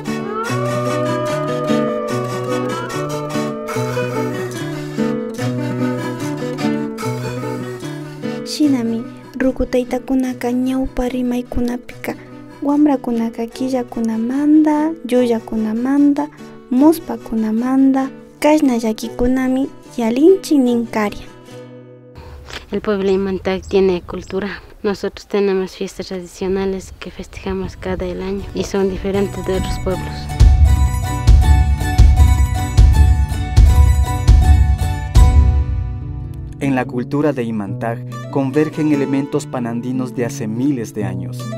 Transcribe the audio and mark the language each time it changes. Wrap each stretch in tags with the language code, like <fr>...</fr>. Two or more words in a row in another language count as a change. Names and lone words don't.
<qu>Shinami rukutaytakunaka ñawpa rimaykunapika wamrakunaka killakunamanta, llullakunamanta, muspakunamanta, kashna llakikunami yalinchik ninkaria.</qu> <es>El pueblo Imantag tiene cultura. Nosotros tenemos fiestas tradicionales que festejamos cada año y son diferentes de otros pueblos. En la cultura de Imantag convergen elementos panandinos de hace miles de años.</es>